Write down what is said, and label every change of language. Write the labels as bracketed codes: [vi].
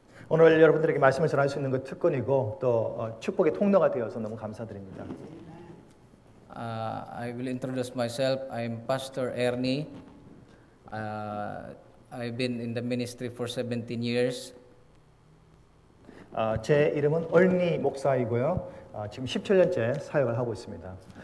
[ko] 오늘 여러분들에게 말씀을 전할 수 있는 것 특권이고 또 축복의 통로가 되어서 너무 감사드립니다. [en] I will introduce myself. I'm Pastor Ernie. I've been in the ministry for 17 years. [ko] 제 이름은 얼니 목사이고요. 지금 17년째 사역을 하고 있습니다.